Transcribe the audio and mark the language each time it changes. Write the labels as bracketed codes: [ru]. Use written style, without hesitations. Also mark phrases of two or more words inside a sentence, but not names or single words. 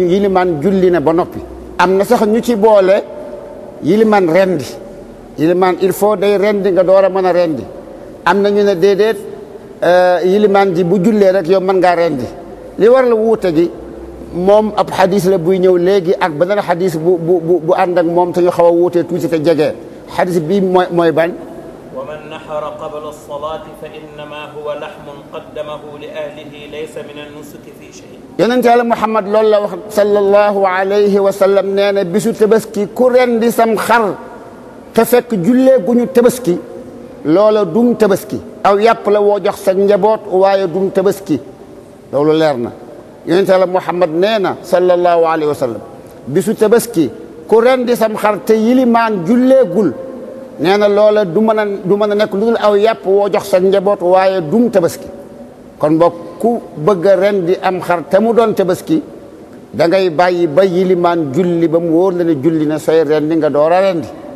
[wo] yilimaan julli na ba noppi am na sax ñu ci boole yilimaan rendi yilimaan [fr] il faut [wo] day rendi nga door a mën a rendi am na ñu ne déedéet yilimaan ji bu jullee rek yow mën ngaa rendi li war la wuute gi moom ab xadis la buy ñëw léegi ak beneen xadis bu ànd ak moom te ñu xaw a wuutee tuuti te jege xadis bii mooy ban [ar] ومن نحر قبل الصلاة فإنما هو لحم قدمه لأهله ليس من النسك في شيء [wo] yonent Yàlla Muhammad loolu la wax [ar] صلى الله عليه وسلم [wo] nee na bisu tabaski ku rendi sam xar te fekk jullee gu ñu tabaski loola dum tabaski aw yàpp la woo jox sa njaboot waaye dum tabaski loolu leer na yonent Yàlla Muhammad nee na [ar] صلى الله عليه وسلم [wo] bisu tabaski ku rendi sam xar te yilimaan julleegul nee na loola du mën a nekk lu dul aw yàpp woo jox sa njaboot waaye dum tabaski kon bokk ku bëgg a rendi am xar te mu doon tabaski da ngay bàyyi ba yilimaan julli ba mu wóor la ne julli na sooy rendi nga door a rendi